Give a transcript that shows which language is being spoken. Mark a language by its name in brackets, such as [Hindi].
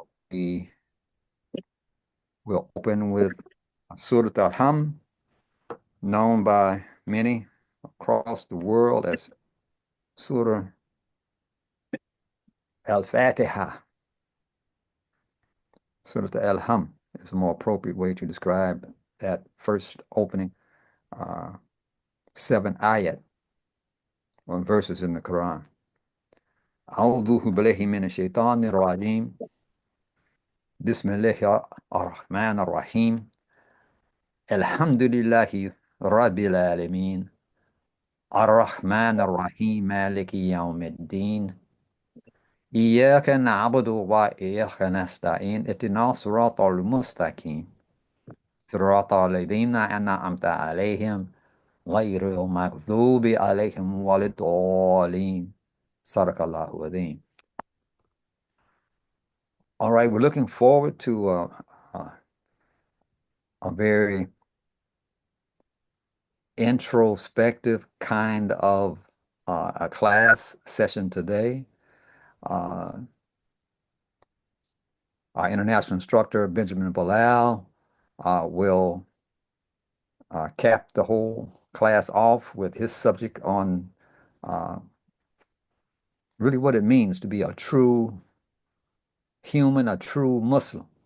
[English] We will open with Surat al-Ham, known by many across the world as Surah al-Fatiha. Surat al-Ham is a more appropriate way to describe that first opening 7 ayat or verses in the Quran. [Arabic] أعوذ بالله من الشيطان الرجيم Bismillah ar-Rahman ar-Rahim. Alhamdulillahi Rabbil Alameen. Ar-Rahman ar-Rahim. Maliki Yawmiddin. إياك نعبد وإياك نستعين اهدنا الصراط المستقيم صراط الذين أنعمت عليهم غير المغضوب عليهم ولا الضالين. صدق الله العظيم. [English] All right, we're looking forward to a very introspective kind of a class session today. Our international instructor, Benjamin Bilal, will cap the whole class off with his subject on really what it means to be a true human, a true Muslim.